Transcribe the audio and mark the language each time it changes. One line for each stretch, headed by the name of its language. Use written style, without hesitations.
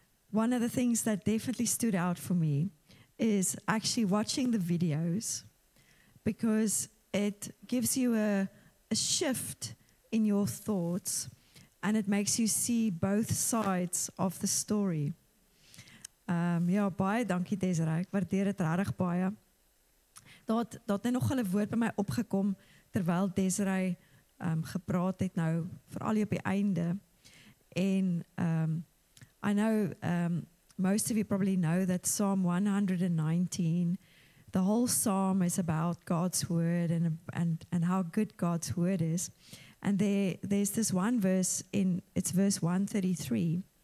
English: One of the things that definitely stood out for me is actually watching the videos, because it gives you a shift in your thoughts, and it makes you see both sides of the story.
Afrikaans: Ja, baie dankie Desiree, ek waardeer dit regtig baie. Daar het nog 'n woord by my opgekom terwyl Desiree gepraat het nou, veral op die einde.
English: En I know most of you probably know that Psalm 119, the whole psalm is about God's word and how good God's word is. And there's this one verse it's verse 133.